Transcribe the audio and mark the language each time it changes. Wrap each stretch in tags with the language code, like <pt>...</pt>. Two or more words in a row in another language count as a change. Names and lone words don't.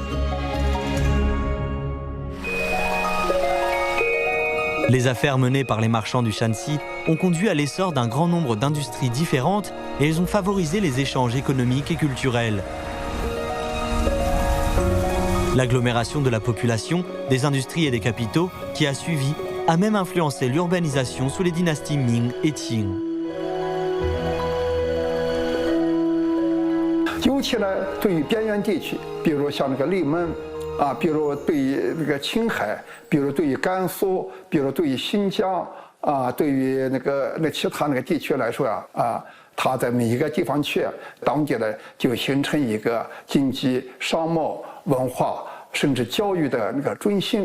<fr>Les affaires menées par les marchands du Shanxi ont conduit à l'essor d'un grand nombre d'industries différentes et elles ont favorisé les échanges économiques et culturels. L'agglomération de la population, des industries et des capitaux qui a suivi a même influencé l'urbanisation sous les dynasties Ming et Qing.</fr> <zh>尤其呢，对于边缘地区，比如像那个内蒙啊，比如对于那个青海，比如对于甘肃，比如对于新疆啊，对于那其他那个地区来说啊，它在每一个地方去，当地呢就形成一个经济、商贸、文化甚至教育的那个中心。</zh>